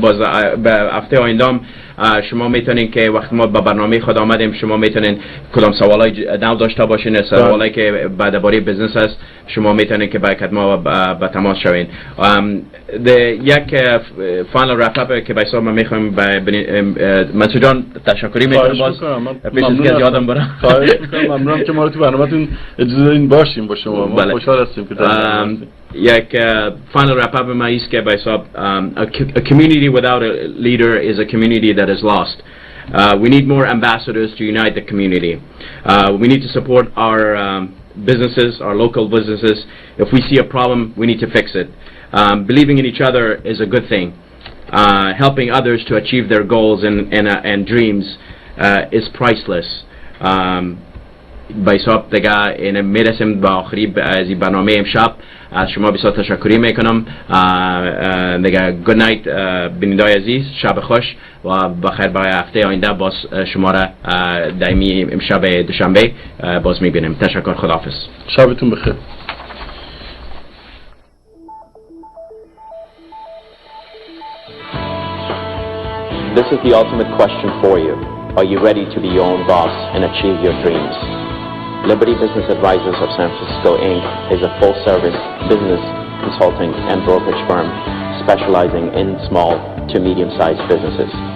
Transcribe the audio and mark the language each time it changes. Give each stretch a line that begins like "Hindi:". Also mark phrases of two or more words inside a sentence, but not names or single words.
Persian: باز به هفته آینده شما میتونین که وقت ما به برنامه خود آمدیم شما میتونین کدام سوالای نو داشته باشین، سوالایی که بعد باره بزنس است شما میتونین که با ما به تماس شوین. یک
English: final wrap up
Persian: که بایسا ما میخوایم مسعود جان تشکری میکنم. باز پیش از که یادم بره ممنونم که ما رو تو برنامه‌تون اجازه دادین باشیم با شما. ما خوشحال هستیم که
English: یک final wrap up
Persian: ما است که بایسا
English: a community without a leader is a community that is lost. We need more ambassadors to unite the community. We need to support our businesses, our local businesses. If we see a problem, we need to fix it. Believing in each other is a good thing. Helping others to achieve their goals and dreams is priceless.
Persian: بایساب دیگه این میرسیم به آخری از این برنامه امشب. از شما بسیار تشکری میکنم دیگه.
English: good night
Persian: بیننده‌های عزیز، شب خوش و بخیر. برای هفته آینده باز شما را دائمی امشب دوشنبه باز میبینیم. تشکر، خداحافظ، شبتون بخیر.
English: This is the ultimate question for you. Are you ready to be your own boss and achieve your dreams? Liberty Business Advisors of San Francisco, Inc. is a full-service business consulting and brokerage firm specializing in small to medium-sized businesses.